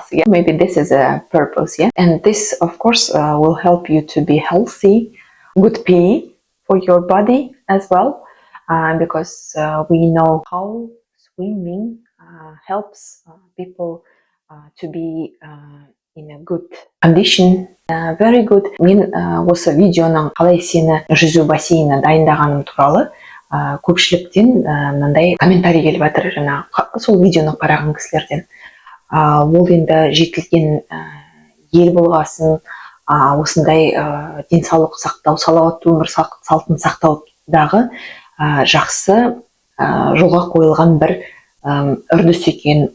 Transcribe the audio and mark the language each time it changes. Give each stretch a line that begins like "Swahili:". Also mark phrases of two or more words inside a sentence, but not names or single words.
English: Yeah, maybe this is a purpose. Yeah, and this of course will help you to be healthy, good PE for your body as well, because we know how swimming helps people to be in a good condition. Very good.
Kazakh: Мен осы видеоның қалай сені жүзу бассейніне дайындағаным туралы көпшіліктен мынандай комментарий келіп жатыр, жаңағы сол видеоны қараған кісілерден. Ол енді жетілген ел болғасын, осындай денсаулық сақтау, салауатты өмір салтын сақтаудағы жақсы жолға қойылған бір үрдіс екен.